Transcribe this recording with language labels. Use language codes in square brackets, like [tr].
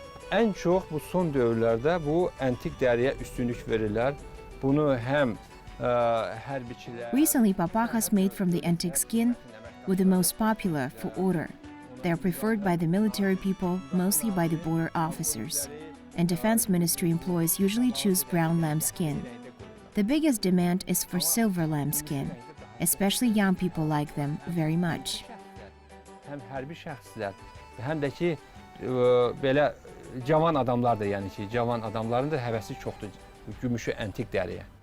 [az] Ən çox bu son dövrlərdə bu antik dəriyə üstünlük verirlər. Bunu həm hərbiçilər. [en] Recently, papakhas made from the antique skin were the most popular for order. They are preferred by the military people, mostly by the border officers. And defense ministry employees usually choose brown lambskin. The biggest demand is for silver lambskin. Especially young people like them very much. [az] Həm hərbi şəxslər, həm də ki belə cavan adamlar da, yəni ki, cavan adamların da həvəsi çoxdur gümüşü antik dəriyə.